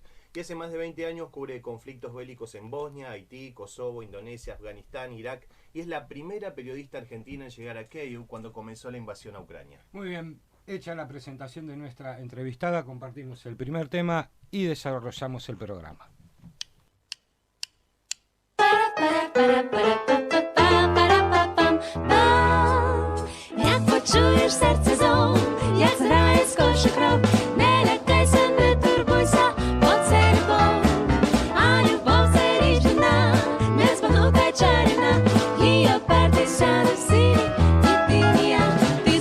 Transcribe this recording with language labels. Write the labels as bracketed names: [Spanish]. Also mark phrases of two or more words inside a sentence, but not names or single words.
[Spanish] Y hace más de 20 años cubre conflictos bélicos en Bosnia, Haití, Kosovo, Indonesia, Afganistán, Irak, y es la primera periodista argentina en llegar a Kyiv cuando comenzó la invasión a Ucrania. Muy bien, hecha la presentación de nuestra entrevistada, compartimos el primer tema y desarrollamos el programa. [Ukrainian] Як почуєш серце зов, як зграє скорше кров, не лякайся, не турбуйся, бо це любов. А любов це річ дивна, незбагнута й чарівна, їй опертися до всі, і ти ніяк, ти